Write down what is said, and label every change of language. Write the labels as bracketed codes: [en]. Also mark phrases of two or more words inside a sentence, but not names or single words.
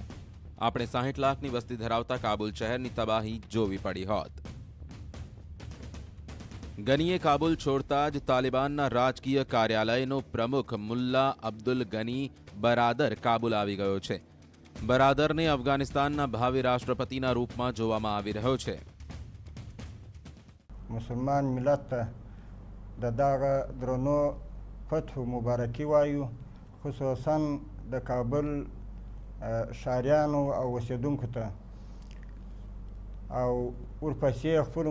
[gu] આપણે 60 લાખની વસ્તી ધરાવતા કાબુલ શહેરની તબાહી જોવી પડી હોત. ગનીએ કાબુલ છોડતા જ તાલિબાનના રાજકીય કાર્યાલયનો પ્રમુખ મુલ્લા અબ્દુલ ગની બરાદર કાબુલ આવી ગયો છે. બરાદરને અફઘાનિસ્તાનના ભાવિ રાષ્ટ્રપતિના રૂપમાં જોવામાં આવી રહ્યો છે. [ps] مسلمان ملت ته د دغه درنو فتح مبارکي وایو، خصوصا د کابل ښاریانو او اوسېدونکو ته، او ورپسې خپلو